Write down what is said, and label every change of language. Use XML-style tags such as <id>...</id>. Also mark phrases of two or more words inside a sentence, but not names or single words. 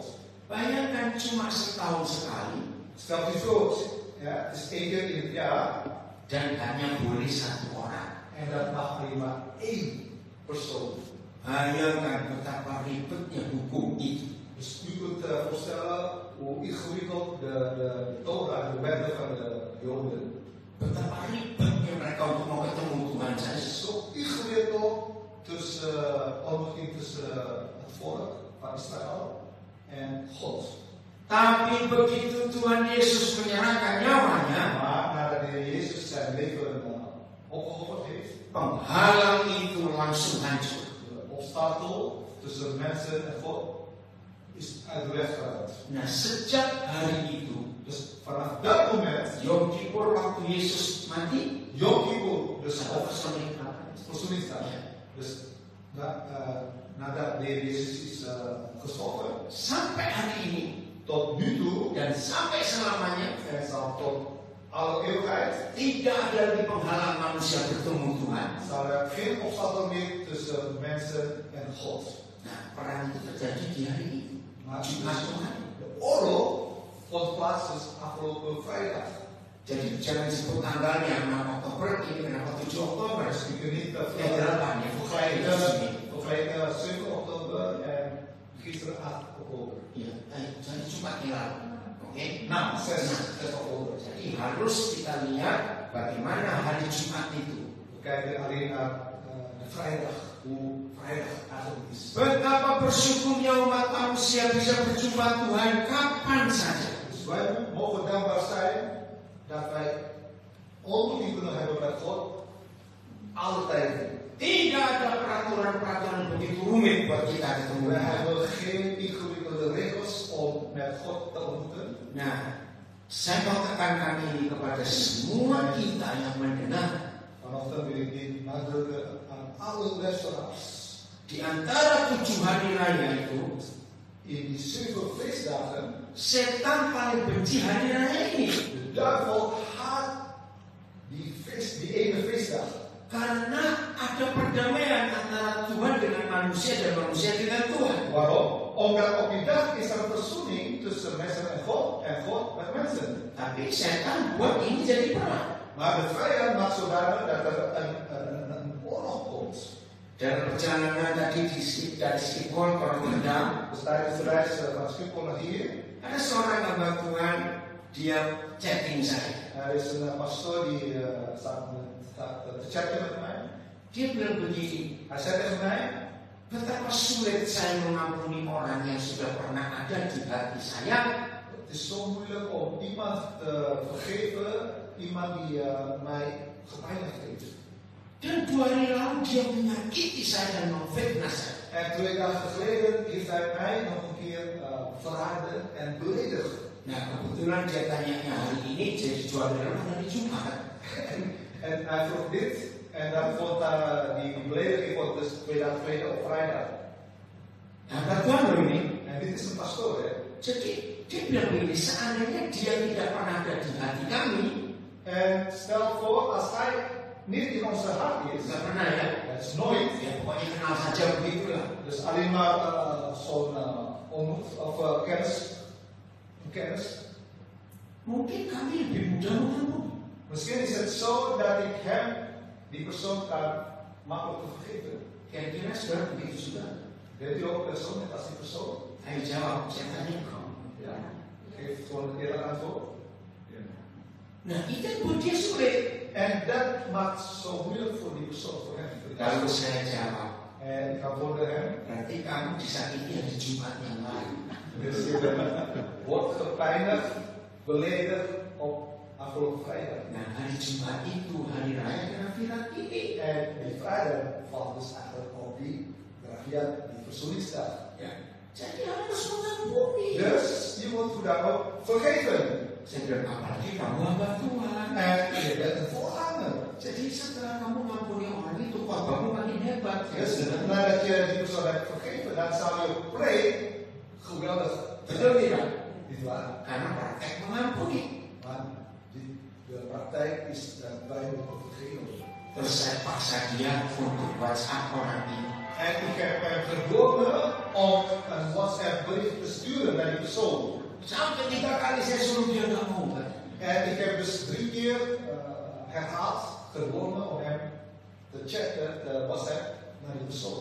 <id>Bayangkan cuma setahun sekali</id> <nl>Stel je voor, ja, het is 1 keer in het jaar</nl> <id>dan hanya boleh 1 orang.</id> <nl>en dat mag er maar 1 persoon.</nl> <id>Bayangkan betapa ribetnya hukum itu.</id> <nl>Dus u kunt voorstellen hoe ingewikkeld de Torah, de wetten van de Joden,</nl> <id>Betapa ribetnya mereka untuk mau ketemu Tuhan</id> <nl>het</nl> <id>saya.</id> <nl>is zo ingewikkeld tussen ontmoeting tussen het volk van Israël en God.</nl> <id>Tapi begitu Tuhan Yesus menyerahkan nyawanya,</id> <nl>Maar nadat de Heer Jezus zijn leven opgeofferd heeft,</nl> <id>penghalang itu langsung hancur.</id> <nl>de obstakel tussen mensen en God is uit de weg geruimd.</nl> <id>Nah, sejak hari itu,</id> <nl>Dus vanaf dat moment,</nl> <id>Yom Kippur waktu Yesus mati,</id> <nl>Yom Kippur, dus verzoeningsdag. Dus nadat de Heer Jezus is gestorven,</nl> <id>sampai hari ini</id> <nl>tot nu toe,</nl> <id>dan sampai selamanya</id> <nl>en zal tot alle eeuwigheid,</nl> <id>tidak ada lagi penghalang manusia bertemu Tuhan.</id> <nl>zal er geen obstakel meer tussen mensen en God.</nl> <id>Nah, perang itu terjadi di hari ini.</id> <nl>Maar</nl> <id>Jumat Tuhan.</id> <nl>de oorlog vond plaats dus afgelopen vrijdag.</nl> <id>Jadi jangan sebut tanggalnya 6 Oktober ini kenapa 7 Oktober.</id> <nl>Dus je kunt niet</nl> <id>Delapan ya,</id> <nl>vergelijken 7 oktober en gisteren 8 oktober.</nl> <id>Ya, jadi Jumat yang lalu. Oke?</id> <nl>Nou, 6 oktober.</nl> <id>Jadi harus kita lihat bagaimana hari Jumat itu.</id> <nl>We kijken alleen naar de vrijdag, hoe vrijdag eigenlijk is.</nl> <id>Betapa bersyukurnya umat manusia bisa berjumpa Tuhan kapan saja.</id> <nl>Dus wij mogen dankbaar zijn dat wij ontmoeting kunnen hebben met God alle tijden.</nl> <id>Tidak ada peraturan-peraturan begitu rumit buat kita ketemu.</id> <nl>Wij hebben geen ingewikkelde regels om met God te ontmoeten.</nl> <id>Nah, saya mau tekankan ini kepada semua kita yang mendengar.</id> <nl>Vanochtend wil ik dit nadrukken aan alle luisteraars.</nl> <id>Di antara 7 hari raya itu,</id> <nl>In die 7 feestdagen,</nl> <id>setan paling benci hari raya ini.</id> <nl>de duivel haat die ene feestdag.</nl> <id>Karena ada perdamaian antara Tuhan dengan manusia dan manusia dengan Tuhan.</id> <nl>Waarom? Omdat op die dag is er een verzoening tussen mensen en God met mensen.</nl> <id>Tapi setan buat ini jadi perang.</id> <nl>Maar de vijand maakt zodanig dat er een oorlog komt.</nl> <id>Dalam perjalanan tadi dari Schiphol ke Rotterdam,</id> <nl>Dus tijdens de reis van Schiphol naar hier,</nl> <id>ada seorang hamba Tuhan, dia chatting saya.</id> <nl>er is een pastoor die staat te chatten met mij.</nl> <id>Dia bilang begini,</id> <nl>Hij zei tegen mij,</nl> <id>betapa sulit saya mengampuni orang yang sudah pernah ada di hati saya.</id> <nl>het is zo moeilijk om iemand te vergeven, iemand die mij gepijnigd heeft.</nl> <id>Dan 2 hari lalu dia menyakiti saya dan memfitnah saya.</id> <nl>En 2 dagen geleden heeft hij mij nog een keer verraden en beledigd.</nl> <id>Nah kebetulan dia tanyanya hari ini jadi jual dalam hari Jumat.</id> <nl>En hij vroeg dit, en dat vond die belediging vond dus tweede op vrijdag.</nl> <id>Nah bagaimana loh ini?</id> <nl>En dit is een pastoor, hè.</nl> <id>Jadi dia bilang begini, seandainya dia tidak pernah ada di hati kami,</id> <nl>En stel voor, als hij niet in onze hart is,</nl> <id>nggak pernah ya,</id> <nl>dat is nooit.</nl> <id>ya pokoknya kenal saja begitulah.</id> <nl>Dus alleen maar zo'n ontmoet of kennis.</nl> <id>Mungkin kami lebih mudah mengampuni.</id> <nl>Misschien is het zo dat ik hem, die persoon, kan makkelijk te vergeven.</nl> <id>Kira-kira saudara begitu juga?</id> <nl>Bent u ook persoon net als die persoon?</nl> <id>Ayo jawab, saya tanya kau.</id> <nl>Ja. Geef gewoon een eerlijk antwoord.</nl> <id>Nah itu yang buat dia sulit.</id> <nl>En dat maakt zo moeilijk voor die persoon, voor hem.</nl> <id>Lalu saya jawab,</id> <nl>En ik antwoordde hem.</nl> <id>berarti kamu disakiti hari Jumat yang lalu.</id> <nl>Dus je wordt gepijnigd, beledigd op afgelopen vrijdag.</nl> <id>Nah hari Jumat itu hari raya Kerafirat ini.</id> <nl>En die vrijdag valt dus eigenlijk op die grafiat, die verzoeningsdag.</nl> <id>Ya, jadi harus mengampuni.</id> <nl>Dus je moet dan ook vergeven.</nl> <id>Saya bilang apalagi kamu hamba Tuhan.</id> <nl>En je bent een voorganger.</nl> <id>Jadi setelah kamu mengampuni orang itu, khotbahmu makin hebat.</id> <nl>Dus nadat je die persoon hebt vergeven, dan zou je preek geweldig.</nl> <id>Betul tidak?</id> <nl>Niet waar?</nl> <id>Karena praktek mengampuni.</id> <nl>Maar de praktijk is dat wij moeten vergeven.</nl> <id>Terus saya paksa dia untuk WhatsApp orang ini.</id> <nl>En ik heb hem gedwongen om een WhatsApp bericht te sturen naar die persoon.</nl> <id>Sampai 3 kali saya suruh dia nggak mau.</id> <nl>En ik heb dus 3 keer herhaald, gedwongen om hem te chatten, de WhatsApp naar die persoon.</nl>